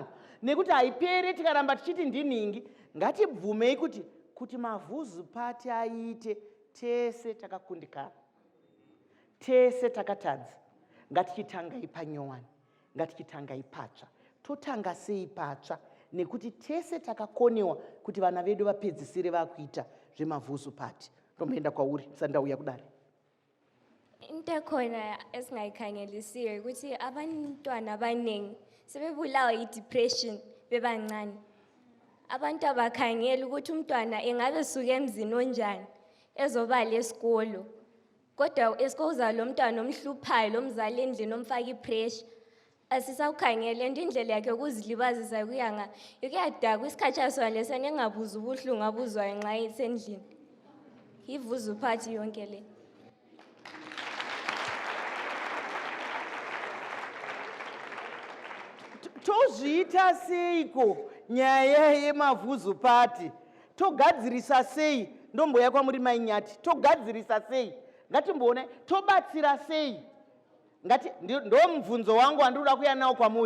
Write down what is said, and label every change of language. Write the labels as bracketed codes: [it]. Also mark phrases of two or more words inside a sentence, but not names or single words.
[sn] Nekuti haipere tikaramba tichiti ndinhingi. Ngatibvumei kuti mavuzu party aite tese takakundikana. Tese takatadza. Ngatichitangai panyowani. Ngatichitangai patsva. Totanga sei patsva nekuti tese takakonewa kuti vana vedu vapedzisire vakuita zvemavuzu party. Ndomboenda kwauri sandauya kudare. [nd] Into ekhona esingayikhangelisiyo ukuthi abantwana abaningi sebebulawa yi-depression bebancane. Abantu abakhangela ukuthi umntwana engabe suke emzini onjani ezobala esikolo. Kodwa esikolo uzalo mntwana omhluphayo lo mzali endlini omfaka ipressure. Asisawukhangela indlela yakhe yokuzilibazisa kuyadakwa isikhathi sona lesana engabuza ubuhlungu abuzwayo nxa isendlini. Ivuzu party yonke le. [sn] Tozviita seiko nyaya yemavuzu party? Togadzirisa sei? Ndomboya kwamuri Mainyati. Togadzirisa sei? Ngatimboona tobatsira sei? Ngati ndo mubvunzo wangu wandinoda kuya nawo kwamuri.